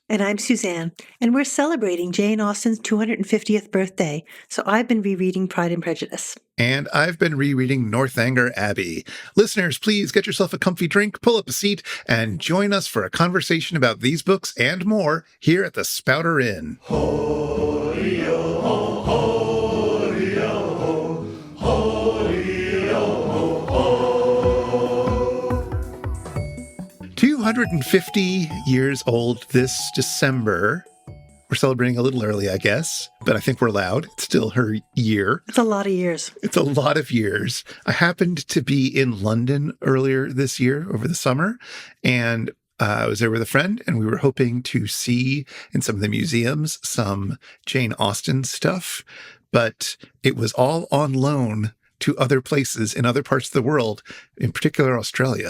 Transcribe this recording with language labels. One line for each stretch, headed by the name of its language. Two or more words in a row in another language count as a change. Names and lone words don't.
English: And I'm Suzanne, and we're celebrating Jane Austen's 250th birthday, so I've been rereading Pride and Prejudice. And I've been rereading Northanger Abbey. Listeners, please get yourself a comfy drink, pull up a seat, and join us for a conversation about these books and more here at the Spouter-Inn. Ho-yo, ho, ho-yo, ho, ho-yo, ho, ho. 250 years old this December. We're celebrating a little early, I guess, but I think we're allowed. It's still her year. It's a lot of years. It's a lot of years. I happened to be in London earlier this year over the summer, and I was there with a friend, and we were hoping to see in some of the museums some Jane Austen stuff, but it was all on loan to other places in other parts of the world, in particular Australia.